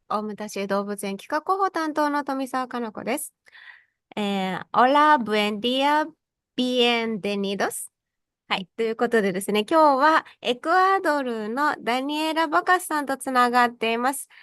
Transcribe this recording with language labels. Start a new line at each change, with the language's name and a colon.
Japanese: 大牟田市動物園企画広報担当の富澤かな子です。
Spanish: Hola, buen día, bienvenidos。
Japanese: はい。ということでですね、今日はエクアドルのダニエラ・バカスさんとつながっています。